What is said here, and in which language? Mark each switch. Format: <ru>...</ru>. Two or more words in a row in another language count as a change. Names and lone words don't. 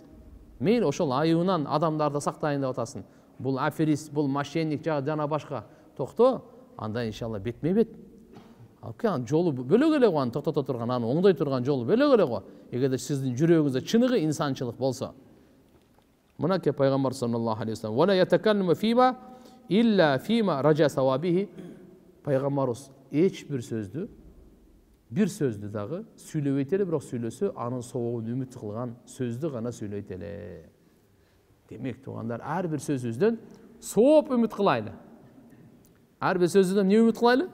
<ky>Мен ошол айыбынан адамдарды сактайын деп атасың. Бул аферист, бул мошенник жана башка. Токто, анда иншалла бетме-бет. Ал жолу бөлөк эле го, аны токтото турган, аны оңдой турган жолу бөлөк эле го. Эгерде сиздин жүрөгүңүздө чыныгы инсанчылык болсо. Мынакей пайгамбар</ky> <ar>صلى الله عليه وسلم: "ولا يتكلم فيما إلا فيما رجا ثوابه."</ar> <ky>Пайгамбарыбыз бир сөздү дагы сүйлөбөйт эле, бирок сүйлөсө анын сообун үмүт кылган сөздү гана сүйлөйт эле. Демек, туугандар, ар бир сөзүбүздөн сооп үмүт кылайлы. Ар бир сөзүбүздөн эмне үмүт кылайлы?</ky>